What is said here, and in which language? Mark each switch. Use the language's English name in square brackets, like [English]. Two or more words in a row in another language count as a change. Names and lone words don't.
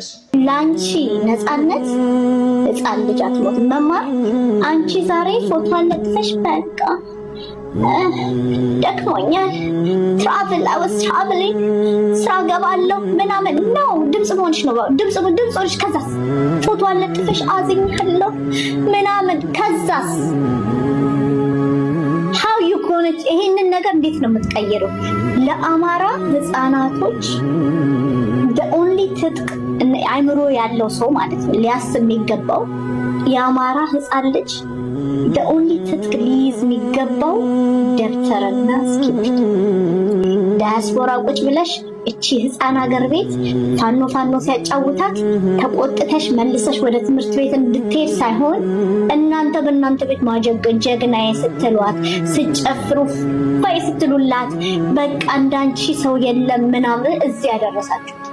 [Amharic] ላንቺ ነፃነት ህፃን ልጅ አትሞት መማር አንቺ ዛሬ ፎቶ አለጥፈሽ በቃ ደክሞኛል ትራቭሊንግ ስራ ገባለሁ ምናምን ነው ድምጽ ሆንሽ ነው ድምጽ ሆንሽ ከዛስ ፎቶ አለጥፈሽ አዝኛለሁ ምናምን ከዛስ [English] how you going to [Amharic] ይሄንን ነገር እንዴት ነው የምትቀይረው? ለአማራ ህፃናቶች [English] the only [Amharic] ትጥቅ አይምሮ ያለው ሰው ማለት ነው ሊያስብ የሚገባው የአማራ ህፃን ልጅ በኦንሊ ትጥቅ ሊይዝ የሚገባው ደብተርና እስክሪብቶ። ዳያስፖራ ቁጭ ብለሽ እቺ ህፃን ሀገር ቤት ፋኖ ሲያጫውታት ተቆጥተሽ መልሰሽ ወደ ትምህርት ቤት እንድትሄድ ሳይሆን እናንተ በእናንተ ቤት ማጀገን ጀግናዬ ስትሏት ስጨፍሩ ፋይ ስትሉላት በቃ እንዳንቺ ሰው የለም ምናምን እዚህ ያደረሳችሁ።